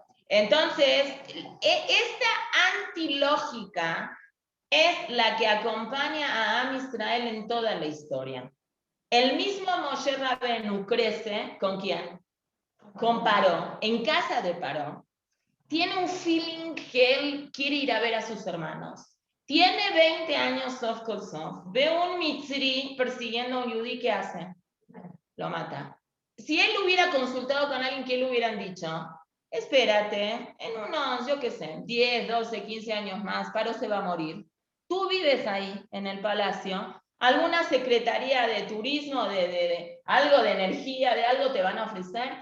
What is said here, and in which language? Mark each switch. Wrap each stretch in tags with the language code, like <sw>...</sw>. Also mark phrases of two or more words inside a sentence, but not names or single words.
<es>Entonces, esta antilógica es la que acompaña a</es> <he>עם ישראל</he> <es>en toda la historia. El mismo Moshe Rabenu crece, ¿con quién? Con Paró, en casa de Paró. Tiene un feeling que él quiere ir a ver a sus hermanos. Tiene 20 años,</es> <he>סוף כל סוף.</he> <es>Ve un mitzri persiguiendo a un yudí, ¿qué hace? Lo mata. Si él hubiera consultado con alguien, ¿qué le hubieran dicho? Espérate, en unos, yo qué sé, 10, 12, 15 años más, Paró se va a morir. Tú vives ahí, en el palacio, alguna secretaría de turismo, de algo de energía, de algo te van a ofrecer.</es>